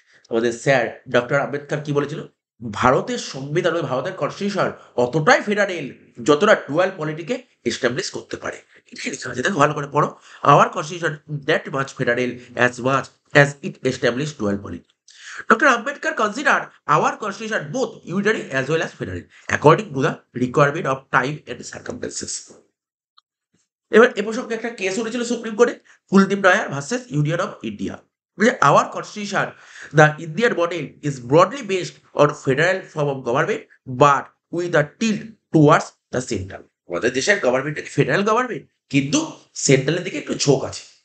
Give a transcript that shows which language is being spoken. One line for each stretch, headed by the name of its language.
Bangla: আমাদের sir doctor Ambedkar কি বলেছিল? ভারতের সংবিধান ওই ভারতের কনস্টিটিউশন অতটাই ফেডারেল যতটা ডুয়াল পলিটিকে এস্টাবলিশ করতে পারে। এটাই লেখা আছে, দেখো ভালো করে পড়ো।
English: Our constitution that much federal much as it establish dual polity. Dr. Ambedkar considered our constitution both unitary as well as federal according to the requirement of time and circumstances.
Bangla: এবার এ প্রসঙ্গে একটা কেস উঠেছিল supreme কোর্টে, Kuldeep Nair versus union of India.
English: Our constitution the Indian model is broadly based on federal form of government but with a tilt towards the central.
Bangla: আমাদের দেশের government federal government, কিন্তু সেন্ট্রালের দিকে একটু ঝোঁক আছে।